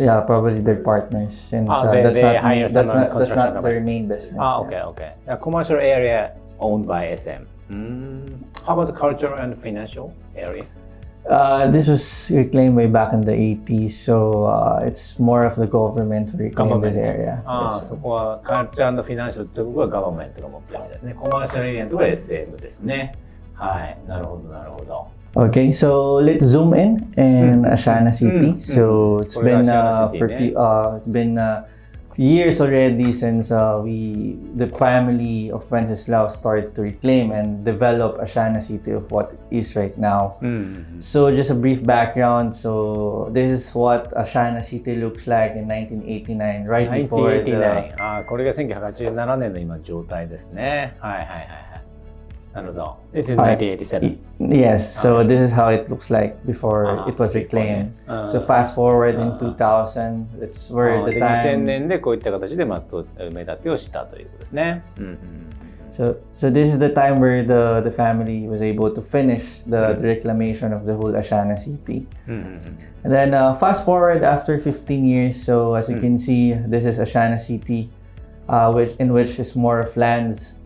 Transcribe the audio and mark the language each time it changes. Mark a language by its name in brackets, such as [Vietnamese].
[English] Yeah, probably their partners, since that's not their main business. Okay. A commercial area owned by SM. How about the cultural and financial area? This was reclaimed way back in the 80s, so it's more of the government who reclaimed this area. [Japanese] そこはカルチャー&フィナンシャルというところがガバメントが持ってるみたいですね。コマーシャルエリアのところが SM ですね。はい、なるほどなるほど。 [English] Okay, so let's zoom in Asiana City. So it's been it's been years already since the family of Wenceslao started to reclaim and develop Asiana City of what it is right now. So just a brief background. So this is what Asiana City looks like in 1989, right before the... [Japanese] 1989。これが1987年の今の状態ですね。はいはいはいはい。なるほど。 [English] This is 1987. Yes, so this is how it looks like before it was reclaimed. So fast forward in 2000, it's where the [Japanese] 2000 [English] time... [Japanese] 年でこういった形で埋め立てをしたということですね。 [English] So this is the time where the family was able to finish the reclamation of the whole Asiana City. And then fast forward after 15 years, so as you can see, this is Asiana City, which is more of lands.